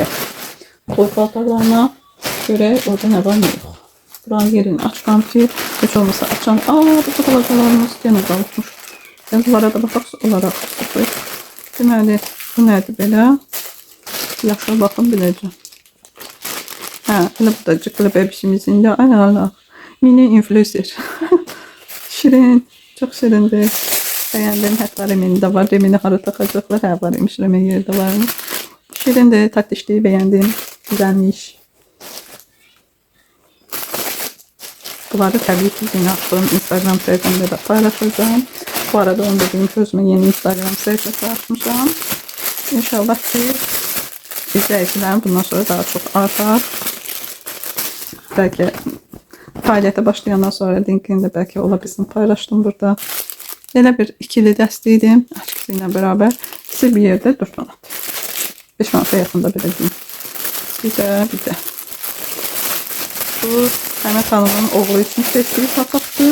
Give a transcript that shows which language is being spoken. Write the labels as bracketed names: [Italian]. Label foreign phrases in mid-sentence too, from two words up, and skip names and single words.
[Azerbaijani] Boy paltarlarına görək orada nə var nə yox. Buranın yerini açıram ki heç olmasa açam. Burada balacalarımız yenə qalıqmış. Yəni bunlara da baxaq olaraq sıxıyıq. Deməli bu nədir belə? Yaxşı baxın biləcəm. Elə bu da cıqlı bebişimizin de ayağına mini influencer. [Turkish] Şirin, çok şirindir. [Azerbaijani] Beğendim, hətta remini de var. Remini hara taxacaqlar? Hə, var imiş, remin yeri de varmış. Şirindir, [Turkish] tatlışlığı beğendim. Güzelmiş. Bunları tabii ki yine attığım Instagram sayfamda da paylaşacağım. Bu arada onu dediğim özüme yeni Instagram sayfası açmışam. İnşallah ki izleyicilerim bundan sonra daha çok artar. [Azerbaijani] Belki fəaliyyətə başlayandan sonra linkini də bəlkə ola bilsin paylaşdım burada. Elə bir ikili dəstəydim. Açıqsı ilə bərabər. İkisi bir yerdə 4 manat. 5 manata yaxında belə deyim. Bir də. Bu Həmət xanımın oğlu üçün seçdiyi papaqdır.